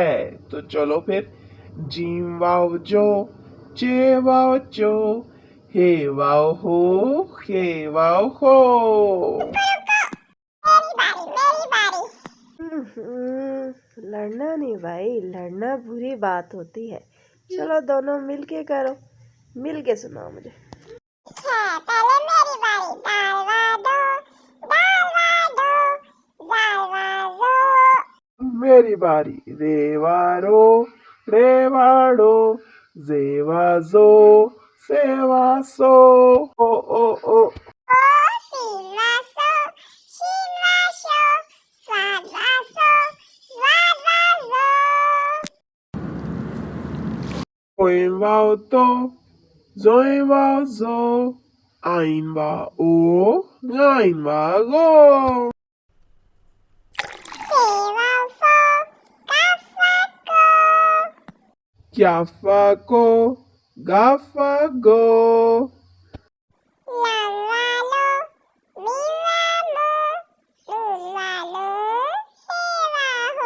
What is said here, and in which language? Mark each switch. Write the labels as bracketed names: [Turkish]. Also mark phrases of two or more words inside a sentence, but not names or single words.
[Urdu] تو چلو پھر جیم واو جو، چے واو چو، ہے واو ہو، خے واو ہو. میری باری میری باری. لڑنا نہیں بھائی، لڑنا بری بات ہوتی ہے. چلو دونوں مل کے کرو، مل کے سناؤ مجھے. ہے پہلے میری باری. دال وا دو، دال وا دو، دال وا زو. میری باری. رے وا رو، رے وا ڈو، زے وا زو، سے وا سو. او او او. او سین وا سو، شین وا شو، سواد وا سو، زواد وا زو. اوئم واو تو، زوئم واو زو، آئن وا او، غائن وا گو. سے واو فو، کاف وا کو. کاف وا کو، گاف وا گو. لام وا لو، میم وا مو، نون وا لو، ہے وا ہو.